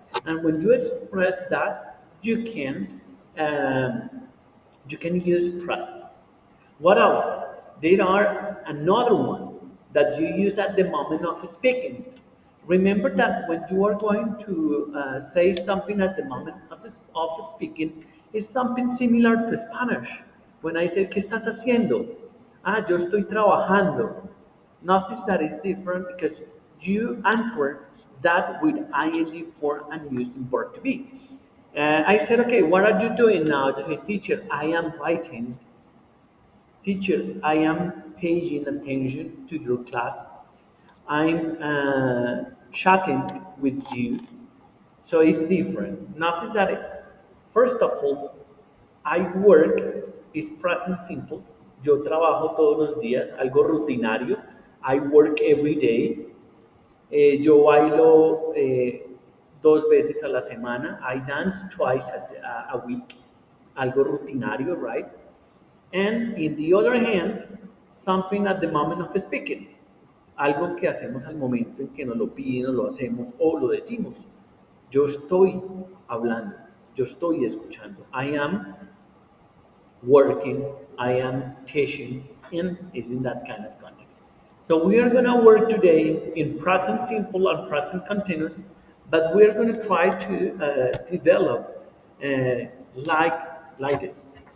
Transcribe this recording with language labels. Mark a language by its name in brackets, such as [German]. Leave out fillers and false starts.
[English] And when you express that, um, you can use present. What else? There are another one that you use at the moment of speaking. Remember that when you are going to say something at the moment of speaking, is something similar to Spanish. When I say, [Spanish] ¿qué estás haciendo? Ah, yo estoy trabajando. [English] Nothing that is different because you answer that with ing form and using verb to be. I said, okay, what are you doing now? You say, teacher, I am writing. Teacher, I am paying attention to your class. I'm chatting with you. So it's different. Nothing that, first of all, I work is present simple. [Spanish] Yo trabajo todos los días, algo rutinario. [English] I work every day. [Spanish] Yo bailo 2 veces a la semana. [English] I dance twice a week. [Spanish] Algo rutinario, [English] right? And in the other hand, something at the moment of speaking. [Spanish] Algo que hacemos al momento en que nos lo piden o lo hacemos o lo decimos. Yo estoy hablando, yo estoy escuchando. [English] I am working, I am teaching, and is in that kind of context. So we are going to work today in present simple and present continuous, but we are going to try to develop uh, like like this.